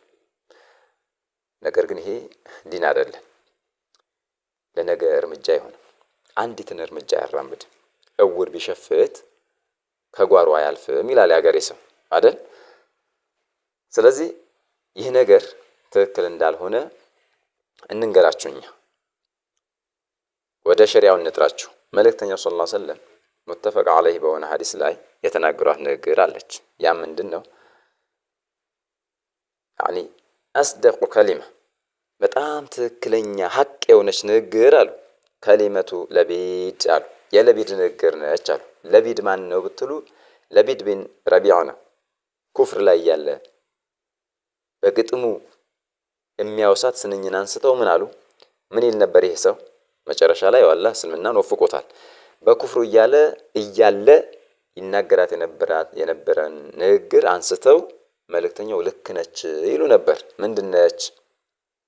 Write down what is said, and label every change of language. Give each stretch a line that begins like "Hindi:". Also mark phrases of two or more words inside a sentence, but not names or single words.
Amharic: ነገር ግን ይሄ ዲን አይደለም ለነገ እርምጃ ይሆን አንዲትን እርምጃ ያራምድ እውር ቢሸፍት ከጓሮ አያልፍም ይላል ያገሬ ሰው አይደል ስለዚህ ይህ ነገር ትክክል እንዳልሆነ እንንገራችሁኛ ወደ ሸሪዓው እንጥራችሁ መልእክተኛው
Arabic: صلى الله عليه وسلم متفق عليه
Amharic: በሆነ ሐዲስ ላይ የተናገሯት ንግግር አለች ያ ምንድነው يعني
Arabic: اصدق كلمه
Amharic: በጣም ትክክለኛ ሐቅ የሆነች ንግግር አሉ ከሊመቱ ለቢድ አሉ የለቢድ ንግግር ነች አሉ ለቢድ ማን ነው ብትሉ ለቢድ ቢን ረቢዓ ነው ኩፍር ላይ ያለ በግጥሙ የሚያወሳት ስንኝን አንስተው ምን አሉ ምን ይል ነበር ይሄ ሰው መጨረሻ ላይ والله እስልምናን ወፍቆታል በኩፍሩ እያለ ይናገራት የነበረን ንግግር አንስተው መልእክተኛው ልክ ነች ይሉ ነበር ምንድነች